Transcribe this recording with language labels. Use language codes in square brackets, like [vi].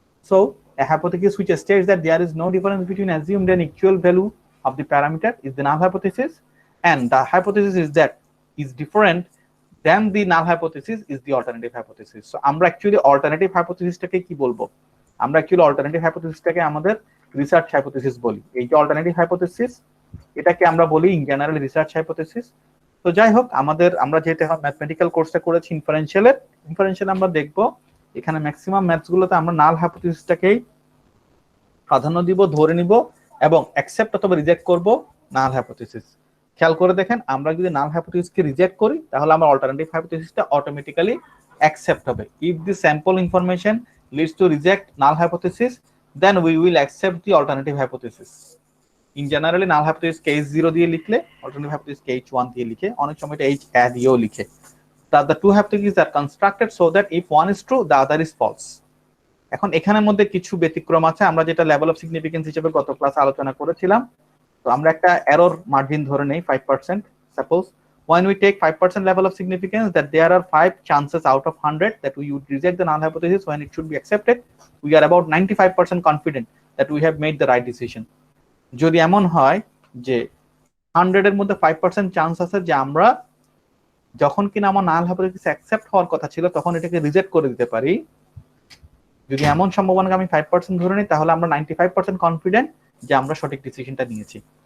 [en] So a hypothesis which states that there is no difference between assumed and actual value of the parameter is the null hypothesis, and the hypothesis is that is different than the null hypothesis is the alternative hypothesis. [bn] So আমরা [en] actually alternative hypothesis [bn] টাকে কি বলবো? আমরা actually alternative hypothesis টাকে আমাদের research hypothesis বলি। এই যে alternative hypothesis, এটাকে আমরা বলি [en] in general research hypothesis। [bn] তো যাই হোক, আমরা যেহেতু এখন ম্যাথমেটিক্যাল কোর্সটা করেছি ইনফারেন্সিয়াল আমরা দেখবো এখানে ম্যাক্সিমাম ম্যাথস গুলোতে আমরা নাল হাইপোথিসিসটাকেই প্রাধান্য দিব, ধরে নিব এবং অ্যাকসেপ্ট অথবা রিজেক্ট করব নাল হাইপোথিসিস। খেয়াল করে দেখেন, আমরা যদি নাল হাইপোথিসিসকে রিজেক্ট করি তাহলে আমার অল্টারনেটিভ হাইপোথিসিসটা অটোমেটিক্যালি অ্যাকসেপ্ট হবে। [en] If the sample information leads to reject null hypothesis, then we will accept the alternative hypothesis. [bn] In generally null hypothesis K H0 দিয়ে লিখলে, অল্টারনেটিভ হাইপোথিসিস কে H1 দিয়ে লিখে, অনেক সময় এটা H দিয়েও লিখে। [en] That the two hypotheses are constructed so that if one is true, the other is false. [bn] এখন এখানের মধ্যে কিছু ব্যতিক্রম আছে, আমরা যেটা লেভেল অফ সিগনিফিকেন্স হিসেবে গত ক্লাসে আলোচনা করেছিলাম। তো আমরা একটা এরর মার্জিন ধরে নেই 5%। [en] Suppose when we take 5% level of significance, that there are 5 chances out of 100 that we would reject the null hypothesis when it should be accepted, we are about 95% confident that we have made the right decision. [bn] যদি এমন হয় যে 100 এর মধ্যে 5% chance আছে যে আমরা যখন কিনা আমার নাল হাইপোথিসিস অ্যাকসেপ্ট হওয়ার কথা ছিল তখন এটাকে রিজেক্ট করে দিতে পারি, যদি এমন সম্ভাবনাকে আমি 5% ধরে নিই তাহলে আমরা 95% কনফিডেন্ট যে আমরা সঠিক ডিসিশনটা নিয়েছি।